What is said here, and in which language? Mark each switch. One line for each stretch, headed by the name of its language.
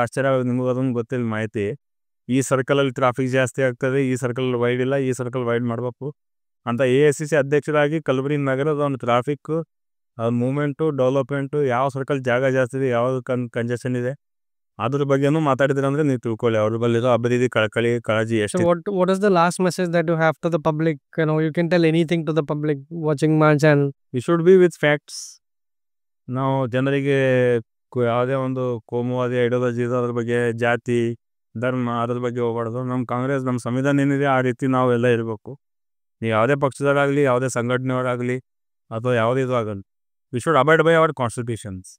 Kannada: ಆಶ್ಚರ್ಯ ನಿಮಗೆ ಅದೊಂದು ಗೊತ್ತಿಲ್ಲ ಮಾಹಿತಿ. ಈ ಸರ್ಕಲಲ್ಲಿ ಟ್ರಾಫಿಕ್ ಜಾಸ್ತಿ ಆಗ್ತದೆ, ಈ ಸರ್ಕಲ್ ವೈಡ್ ಇಲ್ಲ, ಈ ಸರ್ಕಲ್ ವೈಡ್ ಮಾಡಬೇಕು ಅಂತ AICC ಅಧ್ಯಕ್ಷರಾಗಿ ಕಲಬುರಗಿ ನಗರದ ಒಂದು ಟ್ರಾಫಿಕ್ ಮೂವ್ಮೆಂಟು ಡೆವಲಪ್ಮೆಂಟು ಯಾವ ಸರ್ಕಲ್ ಜಾಗ ಜಾಸ್ತಿ ಇದೆ, ಯಾವುದು ಕಂಜೆಷನ್ ಇದೆ, ಅದ್ರ ಬಗ್ಗೆನೂ ಮಾತಾಡಿದ್ರೆ ಅಂದರೆ ನೀವು ತಿಳ್ಕೊಳ್ಳಿ ಅವ್ರ ಬಲ್ಲಿರೋ ಅಭಿವೃದ್ಧಿ ಕಾಳಜಿ
English: So
Kannada: ಎಷ್ಟು.
English: what is the last message that you have to the public? You can tell anything to the public watching my channel. We should be with facts.
Kannada: ನಾವು ಜನರಿಗೆ ಯಾವುದೇ ಒಂದು ಕೋಮುವಾದಿ ಐಡಿಯಾಲಜಿ ಇದೆ ಅದ್ರ ಬಗ್ಗೆ, ಜಾತಿ ಧರ್ಮ ಅದ್ರ ಬಗ್ಗೆ ಹೋಗ್ಬಾರ್ದು. ನಮ್ಮ ಕಾಂಗ್ರೆಸ್ ನಮ್ಮ ಸಂವಿಧಾನ ಏನಿದೆ ಆ ರೀತಿ ನಾವು ಎಲ್ಲ ಇರಬೇಕು. ನೀವು ಯಾವುದೇ ಪಕ್ಷದವರಾಗಲಿ, ಯಾವುದೇ ಸಂಘಟನೆಯವರಾಗಲಿ ಅಥವಾ ಯಾವುದೇ ಇದು ಆಗಲಿ,
English: We should abide by our constitutions.